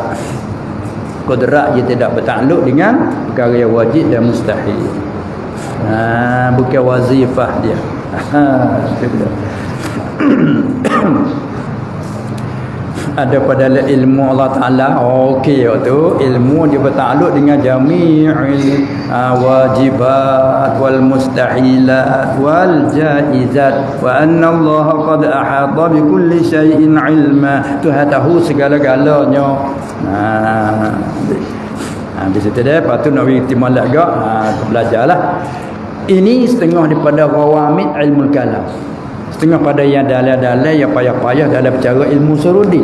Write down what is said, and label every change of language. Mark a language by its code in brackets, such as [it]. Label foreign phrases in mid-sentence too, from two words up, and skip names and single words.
[ms] Qudrat dia tidak bertakluk dengan perkara yang wajib dan mustahil. Bukan wazifah dia. Ada pada ilmu Allah Ta'ala. Okey, tu ilmu dia bertakluk dengan [ar] جميع الواجبات والمستحيلات والجائزات، وأن الله قد أحاط بكل شيء علما. [ms] Tuhan tahu segala-galanya. Di situ dia patut nak iktimal agak belajarlah. Ini setengah daripada rawamid ilmu kalam, setengah pada yang dalil-dalil yang payah-payah dalam bicara ilmu surudi.